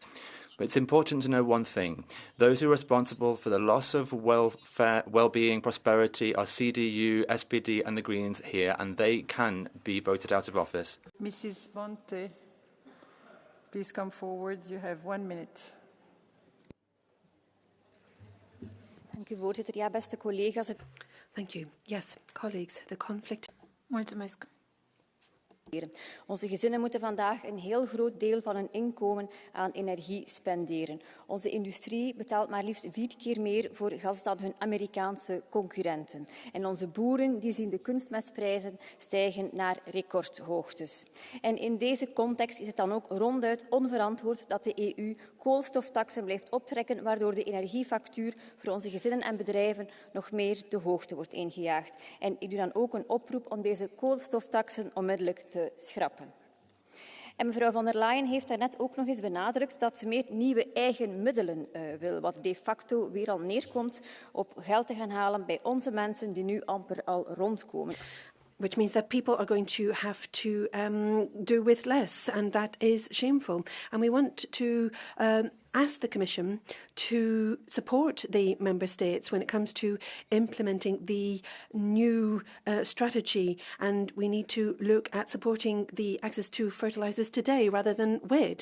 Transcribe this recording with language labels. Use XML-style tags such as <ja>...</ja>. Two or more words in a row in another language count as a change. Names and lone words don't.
<en>But it's important to know one thing. Those who are responsible for the loss of welfare, well-being, prosperity are CDU, SPD and the Greens here, and they can be voted out of office. Mrs. Monte, please come forward. You have 1 minute.</en> <nl>Dank u, voorzitter. Ja, beste collega's.</nl> <en>Thank you. Yes, colleagues, the conflict.</en> <ro>Mulțumesc.</ro> <nl>Onze gezinnen moeten vandaag een heel groot deel van hun inkomen aan energie spenderen. Onze industrie betaalt maar liefst 4 keer meer voor gas dan hun Amerikaanse concurrenten. En onze boeren die zien de kunstmestprijzen stijgen naar recordhoogtes. En in deze context is het dan ook ronduit onverantwoord dat de EU koolstoftaxen blijft optrekken, waardoor de energiefactuur voor onze gezinnen en bedrijven nog meer de hoogte wordt ingejaagd. En ik doe dan ook een oproep om deze koolstoftaxen onmiddellijk te schrappen. En mevrouw von der Leyen heeft daarnet ook nog eens benadrukt dat ze meer nieuwe eigen middelen wil, wat</nl> <la>de facto</la> <nl>weer al neerkomt op geld te gaan halen bij onze mensen die nu amper al rondkomen.</nl> <en>Which means that people are going to have to do with less, and that is shameful. And we want to ask the Commission to support the Member States when it comes to implementing the new strategy, and we need to look at supporting the access to fertilisers today rather than wait.</en>